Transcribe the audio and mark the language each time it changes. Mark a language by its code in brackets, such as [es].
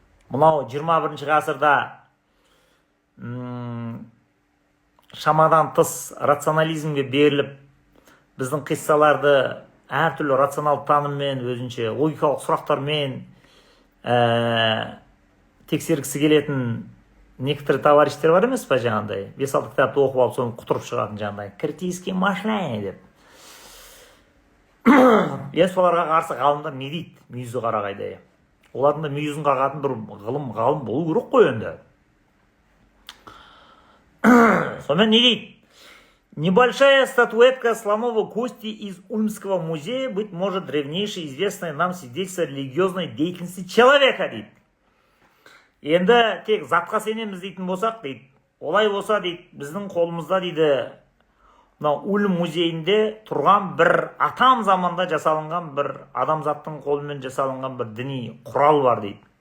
[kk] Мынау 21 ғасырда шамадан тыс рационализмге беріліп, біздің қиссаларды әртүрлі рационал таныммен, өзінше логикалық сұрақтармен тексергісі келетін [ru] некоторые [kk] товарищтер бар емес па, жаңағыдай 5-6 кітапты оқып алып, соны құтырып шығатын, жаңағыдай [ru] критический мышление [kk] деп. Енді соларға қарсы ғалымдар не дейді? Мүйізі қарағайдай. Олардың да мүйізін қағатын бір ғалым болу керек қой енді. Сонымен не дейді? [ru] Небольшая статуэтка слоновой кости из Ульмского музея, быть может, древнейшее известное нам свидетельство религиозной деятельности человека, дейді. [kk] Енді тек затқа сенеміз дейтін болсақ, дейді, олай болса, дейді, біздің қолымызда, дейді, Ульм музейінде тұрған бір атам заманда жасалынған бір адамзаттың қолымен жасалынған бір діни құрал бар, дейді.